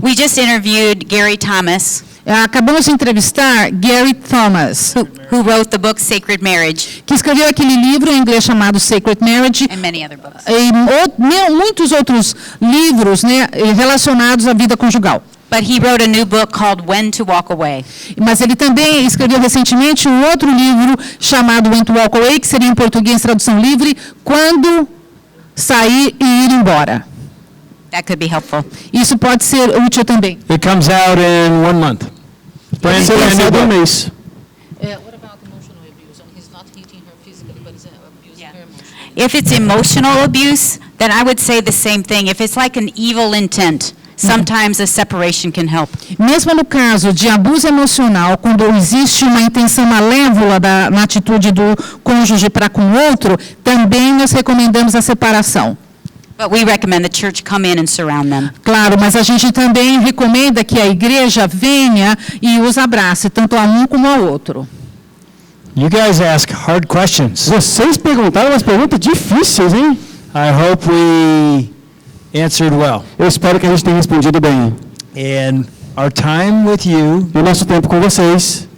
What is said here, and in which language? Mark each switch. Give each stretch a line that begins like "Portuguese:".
English: We just interviewed Gary Thomas,
Portuguese: Acabamos de entrevistar Gary Thomas,
English: who wrote the book Sacred Marriage
Portuguese: que escreveu aquele livro em inglês chamado Sacred Marriage,
English: and many other books.
Portuguese: e muitos outros livros, né, relacionados à vida conjugal.
English: But he wrote a new book called When to Walk Away.
Portuguese: Mas ele também escreveu recentemente um outro livro chamado When to Walk Away, que seria em português tradução livre, Quando Sair e Ir Embora.
English: That could be helpful.
Portuguese: Isso pode ser útil também.
English: It comes out in 1 month. Brand
Portuguese: Ser
English: new
Portuguese: lançado
English: book.
Portuguese: mês.
English: What about emotional abuse? And he's not hitting her physically, but he's abusing her emotionally. If it's emotional abuse, then I would say the same thing. If it's like an evil intent, sometimes a separation can help.
Portuguese: Mesmo no caso de abuso emocional, quando existe uma intenção malévola na atitude do cônjuge para com o outro, também nós recomendamos a separação.
English: But we recommend the church come in and surround them.
Portuguese: Claro, mas a gente também recomenda que a igreja venha e os abrace, tanto a um como ao outro.
English: You guys ask hard questions.
Portuguese: Vocês perguntaram umas perguntas difíceis, hein?
English: I hope we answered well.
Portuguese: Eu espero que a gente tenha respondido bem.
English: And our time with you
Portuguese: E o nosso tempo com vocês